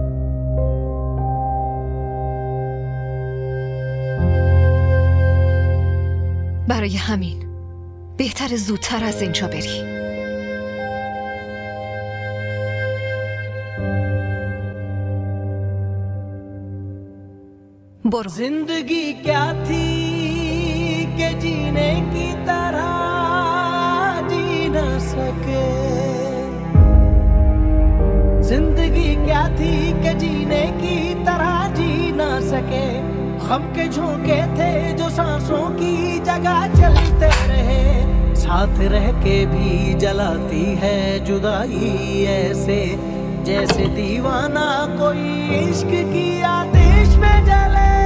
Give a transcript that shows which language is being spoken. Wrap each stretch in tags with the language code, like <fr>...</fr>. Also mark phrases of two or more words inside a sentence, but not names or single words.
<fa>برای همین بهتر زودتر از اینجا بری. برو.</fa> <hi>जिंदगी क्या थी कि जीने की तरह जी न सके, जिंदगी क्या थी कि जीने की तरह जी न सके। गम के झोंके थे जो सांसों की जगह चलते रहे, साथ रह के भी जलाती है जुदाई ऐसे, जैसे दीवाना कोई इश्क की आतिश में जले।</hi>